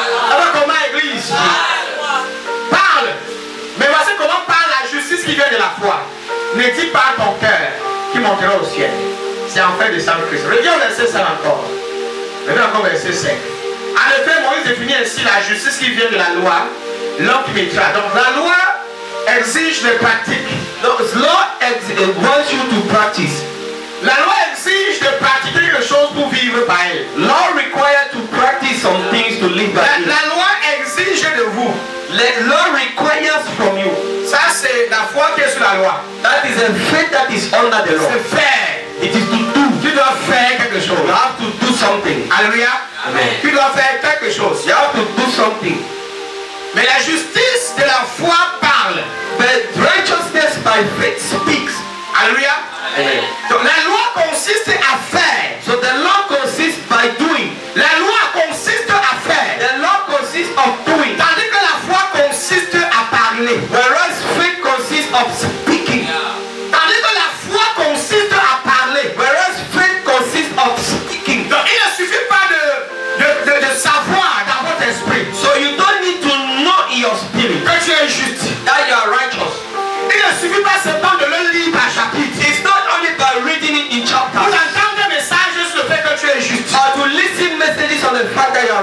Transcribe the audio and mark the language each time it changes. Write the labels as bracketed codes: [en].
[fr] Elle fait comment, église? Parle. Mais voici comment parle la justice qui vient de la foi. Ne dis pas ton cœur qui montera au ciel. C'est en fait de sang Christ. Reviens au verset 5 encore. Reviens encore au verset 5. En effet, Moïse définit ainsi la justice qui vient de la loi, l'homme qui mettra. Donc la loi exige des pratiques. [en] The law wants you to practice. [fr] La loi exige de pratiquer quelque chose pour vivre par elle. [en] Law requires to practice some things to live by it. [fr] La loi exige de vous. [en] The law requires from you. [fr] Ça, c'est la foi qui est sur la loi. [en] That is a faith that is under the law. [fr] C'est faire. [en] It is to do. [fr] Tu dois faire quelque chose. You have to do something. Alléluia. [en] Amen. [fr] Tu dois faire quelque chose. [en] You have to do something. [fr] Mais la justice de la foi parle. [en] But righteousness by faith speaks. [fr] Alléluia. [en] Amen. [fr] Donc la loi consiste à faire. [en] So the law consists by doing. [fr] La loi consiste à faire. [en] The law consists of doing. [fr] Tandis que la foi consiste à parler. [en] Whereas faith consists of speaking. [fr] Tandis que la foi consiste à parler. [en] Whereas faith consists of speaking. [fr] Donc il ne suffit pas de savoir dans votre esprit [en] So you don't need to know in your spirit [fr] que tu es juste. [en] that you are righteous. [fr] Il ne suffit pas seulement de le lire par chapitre. [en] It's not only by reading it in [fr] Vous [en] chapters [fr] entendez des messages sur le fait que tu es juste. [en] or to listen messages on the fact that you are